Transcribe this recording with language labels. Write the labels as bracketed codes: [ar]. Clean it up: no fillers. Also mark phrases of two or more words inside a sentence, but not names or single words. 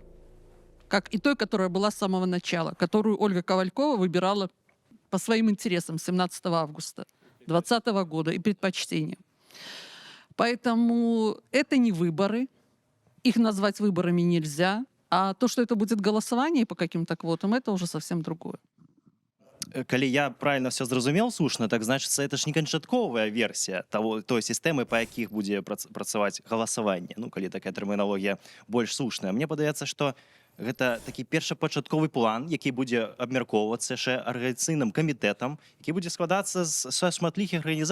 [ru] Как и той, которая была с самого начала, которую Ольга Ковалькова выбирала по своим интересам 17 августа 2020 года и предпочтениям. Поэтому это не выборы, их назвать выборами нельзя, а то, что это будет голосование по каким-то квотам, это уже совсем другое. [be] Калі я [ru] правильно все [be] зразумеў слушна, так значыцца это ж не канчатковая версія той сістэмы, па якіх будзе працаваць галасаванне. Ну, калі такая тэрміналогія больш слушная. Мне падаецца, што гэта такі першапачатковы план, які будзе абмяркоўвацца яшчэ арганізацыйным камітэтам, які будзе складацца са шматлікіх арганізацый.